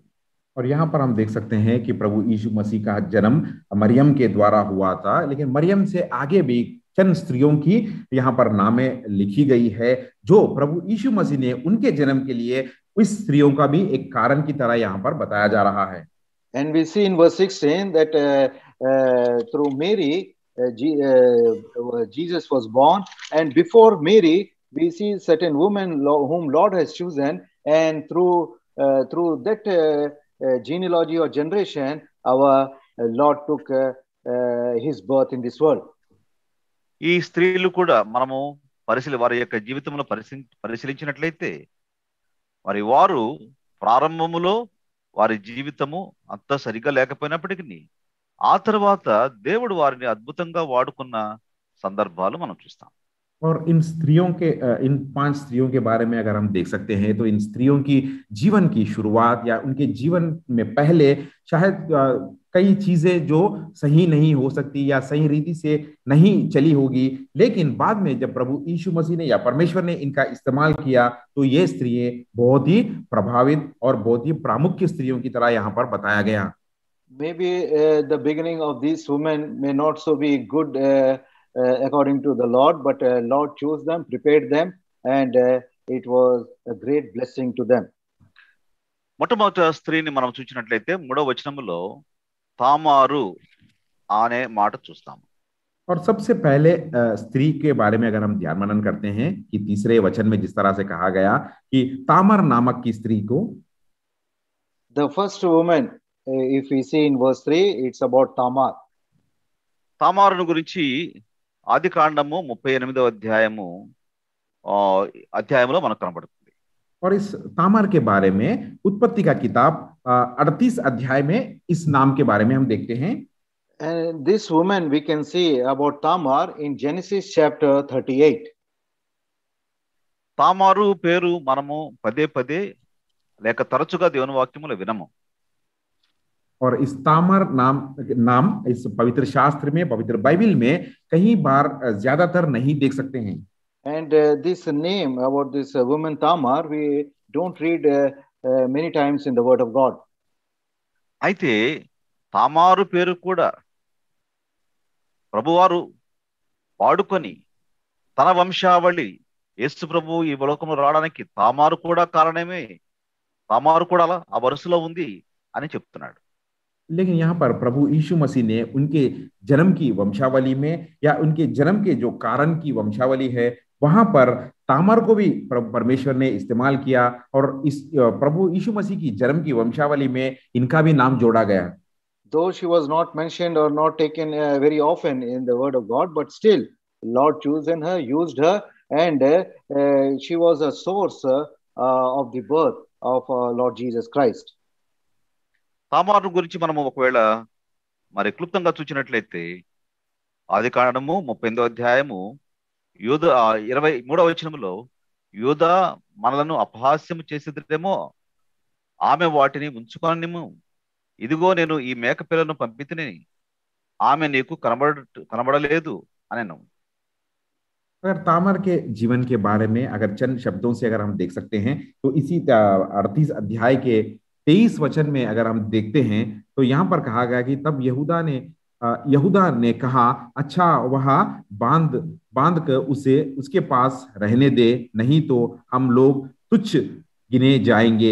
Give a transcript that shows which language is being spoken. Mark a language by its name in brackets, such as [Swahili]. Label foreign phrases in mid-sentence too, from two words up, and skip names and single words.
[Hindi] और यहाँ पर हम देख सकते हैं कि प्रभु यीशु मसीह का जन्म मरियम के द्वारा हुआ था, लेकिन मरियम से आगे भी चंद स्त्रियों की यहाँ पर नामें लिखी गई है जो प्रभु यीशु मसीह ने उनके जन्म के लिए इस स्त्रियों का भी एक कारण की तरह यहाँ पर बताया जा रहा है। [English] And we see in verse 16 that through Mary Jesus was born, and before Mary we see certain women whom Lord has chosen, and through that genealogy or generation our Lord took his birth in this world. [Telugu] ఈ స్త్రీలు కూడా మనము వారి యొక్క జీవితంలో పరిశీలించినట్లయితే వారు ప్రారంభములో వారి జీవితము అంత సరిగా లేకపోయినప్పటికీ ఆ తర్వాత దేవుడు వారిని అద్భుతంగా వాడుకున్న సందర్భాలు మనం చూస్తాం. [Hindi] और इन 5 स्त्रियों के बारे में अगर हम देख सकते हैं तो इन स्त्रियों की जीवन की शुरुआत या उनके जीवन में पहले शायद कई चीजें जो सही नहीं हो सकती या सही रीति से नहीं चली होगी, लेकिन बाद में जब प्रभु यीशु मसीह ने या परमेश्वर ने इनका इस्तेमाल किया तो ये स्त्रियां बहुत ही प्रभावित और बहुत ही प्रामुख्य स्त्रियों की तरह यहाँ पर बताया गया. [English] Maybe the beginning of these women may not so be good according to the Lord, but Lord chose them, prepared them, and it was a great blessing to them. [Telugu] మొట్టమొదటి స్త్రీని మనం చూసినట్లయితే 3వ వచనములో తామారు అనే మాట చూస్తాము. [Hindi] और सबसे पहले स्त्री के बारे में अगर हम ध्यान मनन करते हैं कि 3रे वचन में जिस तरह से कहा गया कि तामर नामक की स्त्री को, [English] the first woman, if we see in verse 3, it's about Tamar. [Telugu] తామారును గురించి ఆదికాండము 38వ అధ్యాయంలో మనకు కనబడుతుంది. [Hindi] और इस तामर के बारे में उत्पत्ति का किताब 38 अध्याय में इस नाम के बारे में हम देखते हैं. [English] And this woman we can see about Tamar in Genesis chapter 38. [Telugu] తామారు పేరు మనము పదే పదే లేక తరచుగా దేవుని వాక్యములో వినము. [Hindi] और इस तामर नाम इस पवित्र शास्त्र में, पवित्र बाइबल में कई बार ज्यादातर नहीं देख सकते हैं. [English] And this name about this woman Tamar we don't read many times in the word of God. [Telugu] అయితే తామారు పేరు కూడా ప్రభువారు వాడుకొని తన వంశావళి యేసు ప్రభు ఈ లోకంలో రావడానికి తామారు కూడా కారణమే, తామారు కూడా అలా ఆ వరుసలో ఉంది అని చెప్తున్నాడు. [Hindi] लेकिन यहाँ पर प्रभु यीशु मसीह ने उनके जन्म की वंशावली में या उनके जन्म के जो कारण की वंशावली है वहां पर तामर को भी परमेश्वर ने इस्तेमाल किया और इस प्रभु यीशु मसीह की जन्म की वंशावली में इनका भी नाम जोड़ा गया. [English] Though she was not mentioned or not taken very often in the word of God, but still Lord chosen her, used her, and she was a source of the birth of Lord Jesus Christ. [Telugu] తామారు గురించి మనము ఒకవేళ మరి క్లుప్తంగా చూసినట్లయితే ఆది కాండము 38వ అధ్యాయము యూద 23వ వచనములో యూద మనలను అపహాస్యము చేసేదేమో, ఆమె వాటిని ఉంచుకొనిము, ఇదిగో నేను ఈ మేక పిల్లను పంపితిని, ఆమె నీకు కనబడలేదు అనెను. [Hindi] अगर तामर के जीवन के बारे में अगर चंद शब्दों से अगर हम देख सकते हैं तो इसी 38 अध्याय के 23 वचन में अगर हम देखते हैं तो यहाँ पर कहा गया कि तब यहूदा ने कहा, अच्छा वह बांध कर उसे उसके पास रहने दे, नहीं तो हम लोग तुच्छ गिने जाएंगे.